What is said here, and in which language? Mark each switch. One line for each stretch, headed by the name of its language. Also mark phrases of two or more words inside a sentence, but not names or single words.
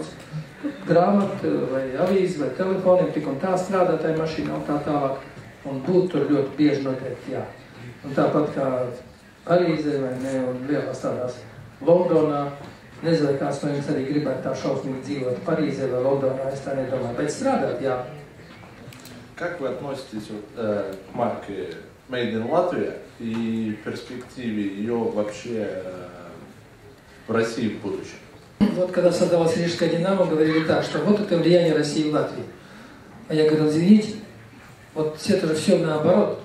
Latvian: Grāmata vai avīzi vai telefoniem, tik un tā strādā tajā mašīnā un tā tālāk. Un būt tur ļoti bieži noteikti jā. Un tāpat kā Parīzē vai ne, un lielās tādās Londonā, nezinu, kāds no jums arī gribētu tā šausmīgi dzīvot Parīzē vai Londonā, es tā nedomāju, bet strādāt, jā.
Russian: Как вы относитесь к марке Made in Latvia и перспективе ее вообще в России в будущем? Вот когда создавалась Рижская Динамо, говорили так, что вот это влияние России в Латвии. А я говорил, извините, вот это же все наоборот.